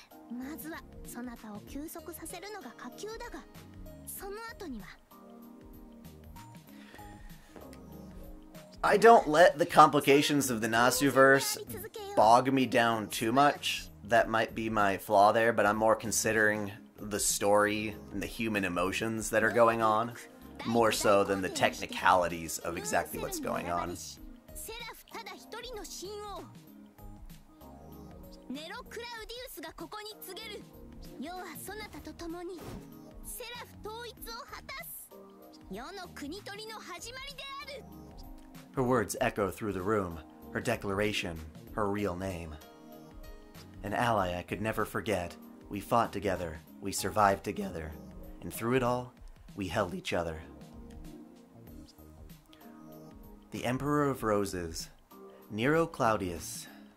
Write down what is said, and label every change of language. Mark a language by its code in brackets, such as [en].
[ja] まずはそなたを休息させるのが下級だが、その後には。 [en] I don't let the complications of the Nasuverse bog me down too much. That might be my flaw there, but I'm more considering the story and the human emotions that are going on, more so than the technicalities of exactly what's going on. [ja] セラフただ一人の神王。ネロ・クラウディウスがここに告げる。世はそなたと共にセラフ統一を果たす。世の国取りの始まりである。 [en] Her words echo through the room, her declaration, her real name. An ally I could never forget. We fought together, we survived together, and through it all, we held each other. The Emperor of Roses, Nero Claudius.